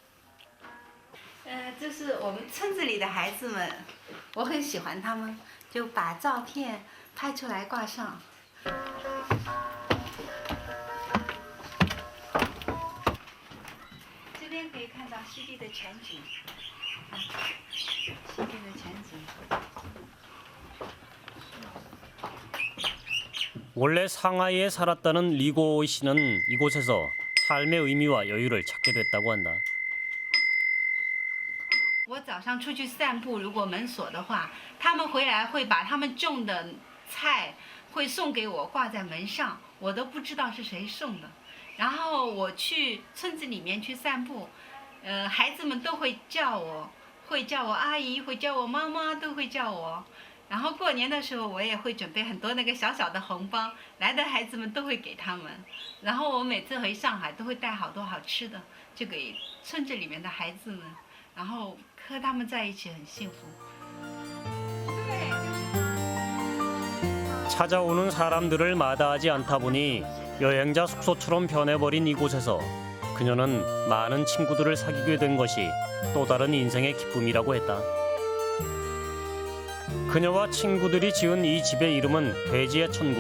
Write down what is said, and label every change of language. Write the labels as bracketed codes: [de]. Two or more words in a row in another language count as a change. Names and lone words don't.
[zh] 这是我们村子里的孩子们，我很喜欢他们，就把照片拍出来挂上。这边可以看到西地的全景，西地的全景。 [ko] 원래 상하이에 살았다는 리고오 씨는 이곳에서 삶의 의미와 여유를 찾게 됐다고 한다. [zh] 我早上出去散步，如果门锁的话，他们回来会把他们种的菜会送给我，挂在门上，我都不知道是谁送的。然后我去村子里面去散步，孩子们都会叫我阿姨，会叫我妈妈，都会叫我。然后过年的时候，我也会准备很多那个小小的红包，来的孩子们都会给他们。然后我每次回上海都会带好多好吃的，就给村子里面的孩子们，然后和他们在一起很幸福。 [ko] 찾아오는 사람들을 마다하지 않다 보니 여행자 숙소처럼 변해버린 이곳에서 그녀는 많은 친구들을 사귀게 된 것이 또 다른 인생의 기쁨이라고 했다. 그녀와 친구들이 지은 이 집의 이름은 돼지의 천국.